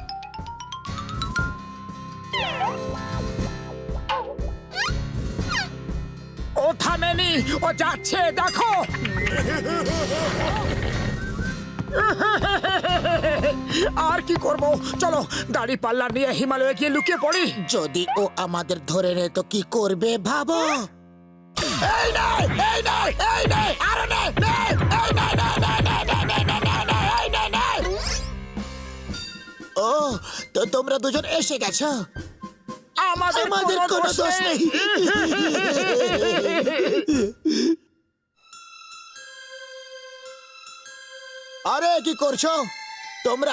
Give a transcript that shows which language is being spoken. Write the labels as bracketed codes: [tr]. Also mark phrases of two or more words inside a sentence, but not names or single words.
[bn] ও থামেনি, ও যাচ্ছে, দেখো। আর কি করব, চলো দাড়ি পাল্লা নিয়ে হিমালয়ে গিয়ে লুকিয়ে পড়ি। যদি ও আমাদের ধরে নেয় তো কি করবে ভাবো। এই নে, এই নে, এই নে, আরো নে, নে, এই নে, নে, নে, নে, নে, নে, নে, নে, নে, এই নে, নে। ও, তো তোমরা দুজন এসে গেছো। আমাদের কোনো দোষ নেই। আরে কি করছো তোমরা?